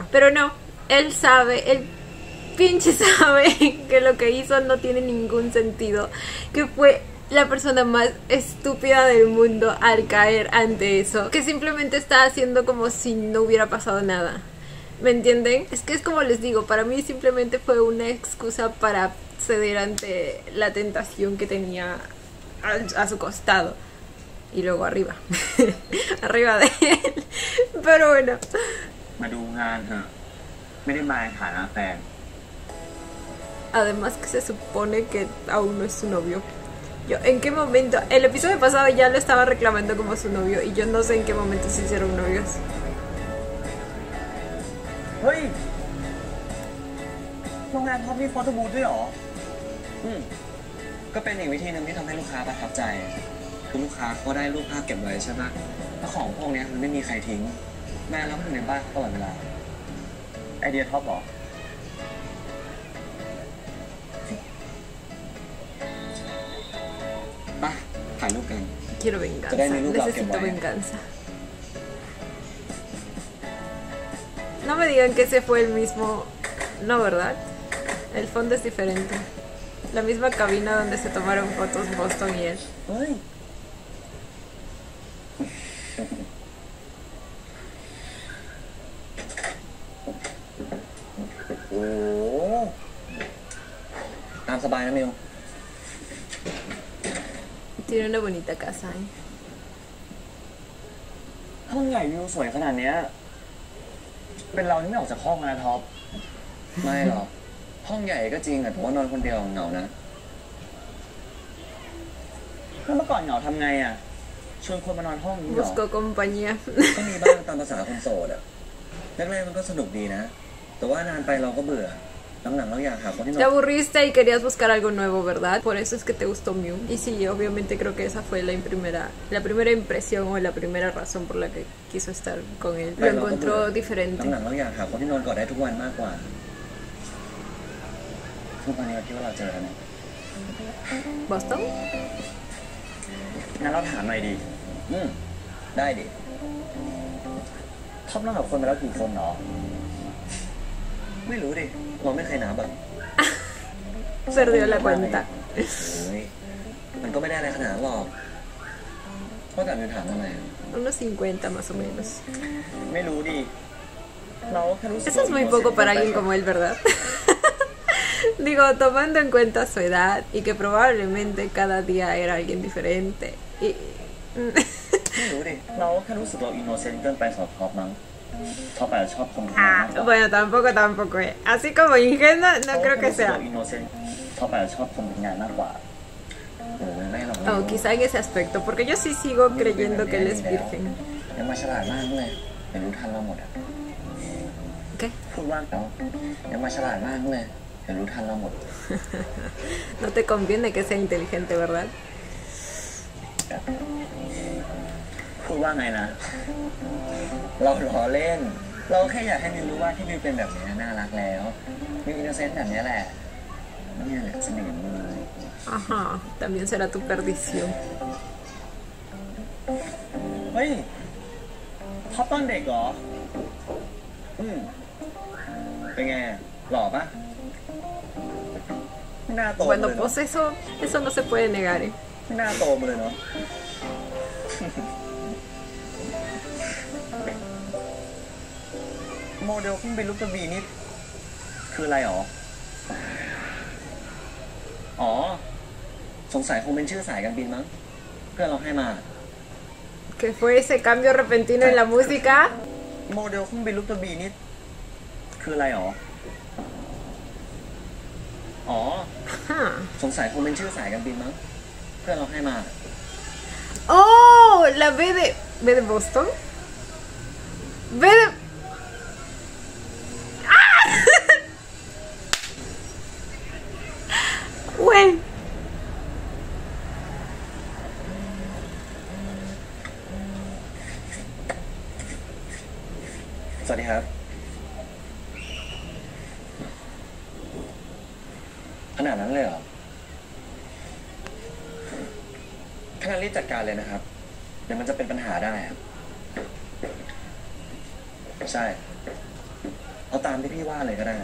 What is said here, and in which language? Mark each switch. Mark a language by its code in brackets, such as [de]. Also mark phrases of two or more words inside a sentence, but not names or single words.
[es] Pero no, él sabe, él pinche sabe que lo que hizo no tiene ningún sentido, que fue la persona más estúpida del mundo al caer ante eso, que simplemente está haciendo como si no hubiera pasado nada. ¿Me entienden? Es que es como les digo, para mí simplemente fue una excusa para ceder ante la tentación que tenía a su costado. Y luego arriba. Arriba de él. Pero bueno. [th] มาดูงานเถอะไม่ได้มาในฐานะแฟน [es] Además que se supone que aún no es su novio. Yo, ¿en qué momento? El episodio pasado ya lo estaba reclamando como su novio y yo no sé en qué momento se hicieron novios. [th] เฮ้ยโรงแรมเขามีโฟโต้บูธด้วยเหรอก็เป็นอีกวิธีหนึ่งที่ทำให้ลูกค้าประทับใจคือลูกค้าเขาได้รูปภาพเก็บไว้ใช่ไหมแล้วของพวกนี้มันไม่มีใครทิ้งแม่รับอยู่ในบ้านตลอดเวลาไอเดียท็อปเหรอไปถ่ายรูปกัน [es] Quiero venganza. Trae mi lugar, Necesito que vaya. venganza. No me digan que ese fue el mismo No, ¿verdad? El fondo es diferente. La misma cabina donde se tomaron fotos Boston y él. [th] เฮ้ย โอ้ตามสบายนะมิว [es] Tiene una bonita casa, ¿eh? [th] ห้องใหญ่วิวสวยขนาดเนี้ยเป็นเราที่ไม่ออกจากห้องนะท็อป ไม่หรอก ห้องใหญ่ก็จริงแต่ว่านอนคนเดียวเหงานะแล้วเมื่อก่อนเหงาทำไงอ่ะชวนคนมานอนห้องนี้เหรอ [es] Busco compañía. [th] ก็มีบ้างตามภาษาคนโสดอ่ะแรกๆมันก็สนุกดีนะ แต่ว่านานไปเราก็เบื่อหลังๆเราอยากหาคนที่นอ [es] Te [th] น [es] aburriste y querías buscar algo nuevo, ¿verdad? Por eso es que te gustó Mew. Y sí, obviamente creo que esa fue la primera impresión o la primera razón por la que quiso estar con él. Lo encontró diferente. [th] หลังๆเราอยากหาคนที่นอนกอดได้ทุกวันมากกว่าทุกวันนี้เราคิดว่าเราเจอกันเนี่ย [es] ¿Boston? [th] งั้นเราถามหน่อยดีได้ดิท็อปนอนกับคนมาแล้วกี่คนหรอไม่รู้ดิเราไม่เคยนับอ่ะ [es] Perdió la cuenta. [th] เฮ้ยมันก็ไม่ได้อะไรขนาดนั้นหรอกก็แต่ถามทำไม [es] Unos 50 más o menos. [th] ไม่รู้ดิเราแค่รู้สึก [es] Eso es muy poco para alguien como él, ¿verdad? Digo, tomando en cuenta su edad y que probablemente cada día era alguien diferente. Y... [th] ไม่รู้ดิเราแค่รู้สึกเราอินโนเซนต์เกินไปสำหรับท็อปมั้งท็อปอาจจะชอบคนมากกว่า [es] bueno, tampoco, ¿eh? Así como ingenuo, no creo que sea. [th] อินโนเซนต์ท็อปอาจจะชอบคนเป็นงานมากกว่าไม่หรอก [es] O quizá en ese aspecto, porque yo sí sigo creyendo que él es virgen. [th] ยังมาฉลาดมากเลยเห็นรู้ทันเราหมดอ่ะ [es] ¿Qué? [th] พูดว่าเนาะยังมาฉลาดมากเลยเห็นรู้ทันเราหมด [es] No te conviene que sea inteligente, ¿verdad? [th] พูดว่าไงนะ เราล้อเล่น เราแค่อยากให้มิวรู้ว่าที่มิวเป็นแบบนี้น่ารักแล้วมิวอินโนเซนต์แบบนี้แหละนี่แหละเสน่ห์มิว [es] Ajá, también será tu perdición. [th] เฮ้ยท็อปตอนเด็กเหรอเป็นไงหล่อปะไม่น่าโตมา [es] Bueno, [th] เลยเนาะ [es] pues eso no se puede negar, ¿eh? [th] ไม่น่าโตมาเลยเนาะ โมเดลเครื่องบินลูกกระบี่นี่คืออะไรหรอ อ๋อ สงสัยคงเป็นชื่อสายการบินมั้งเพื่อนเราให้มา [es] Que fue ese cambio repentino en la música. [th] โมเดลเครื่องบินลูกกระบี่นี่คืออะไรหรอ อ๋อ [es] Ajá. [th] สงสัยคงเป็นชื่อสายการบินมั้งเพื่อนเราให้มา [es] Oh, la B de Boston. B de... ¡Ah! Güey. [th] สวัสดีครับ ขนาดนั้นเลยเหรอถ้างั้นรีบจัดการเลยนะครับ เดี๋ยวมันจะเป็นปัญหาได้ครับใช่ เอาตามที่พี่ว่าเลยก็ได้